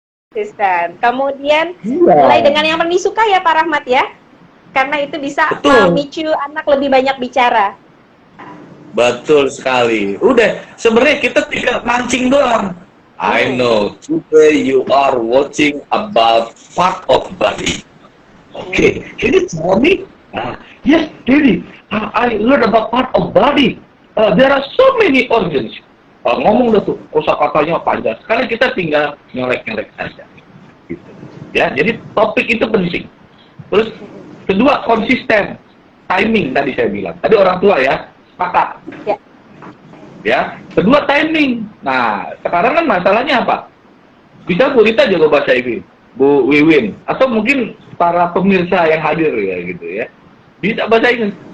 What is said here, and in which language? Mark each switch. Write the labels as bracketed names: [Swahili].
[Indonesian] konsisten. Kemudian Iya. mulai dengan yang paling disuka ya Pak Rahmat ya. Karena itu bisa Betul. memicu anak lebih banyak bicara. Betul sekali. Udah, sebenarnya kita tinggal mancing doang. [English] I Hmm. know, today you are watching about part of body. Okay, can you tell me? Yes, Daddy, I learned about part of body. There are so many organs. [Indonesian] Ngomong dah tuh, kosakatanya panjang. Sekarang kita tinggal nyolek-nyolek saja. Gitu. Ya, jadi topik itu penting. Terus kedua, konsisten. Timing tadi saya bilang. Tadi orang tua ya, sepakat. Ya. Ya, kedua timing. Nah, sekarang kan masalahnya apa? Bisa Bu Rita jago bahasa Inggris, Bu Wiwin, atau mungkin para pemirsa yang hadir ya gitu ya. Bisa bahasa Inggris.